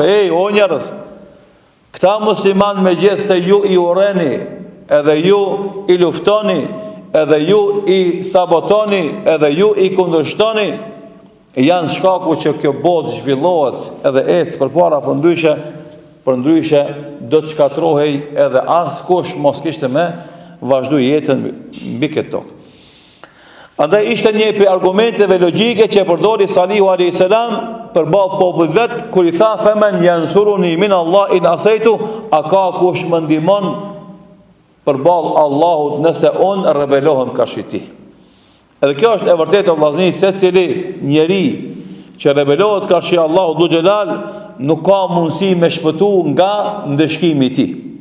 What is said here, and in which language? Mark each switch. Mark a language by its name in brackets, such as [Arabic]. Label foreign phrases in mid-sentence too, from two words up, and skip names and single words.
[Albanian] Ej, o njerëz, këta musliman me gjithë se ju i urreni, edhe ju i luftoni, edhe ju i sabotoni, edhe ju i kundërshtoni, janë shkaku që kjo botë zhvillohet edhe ecë përpara, për ndryshe do të shkatrohej edhe askush mos kishte me vazhdu jetën mbi këtë tokë. Andaj ishte një prej argumenteve logjike që përdori Salihu a.s. përballë popullit vet, kur i tha [Arabic] فمن ينصرني من الله إن عصيته, [Albanian] a ka kush më ndihmon përballë Allahut nëse unë rebelohem karshi tij. Edhe kjo është e vërtetë vëllazëni, secili njeri që rebelohet karshi Allahut Dhu Xhelal nuk ka mundësi me shpëtu nga ndëshkimi i tij.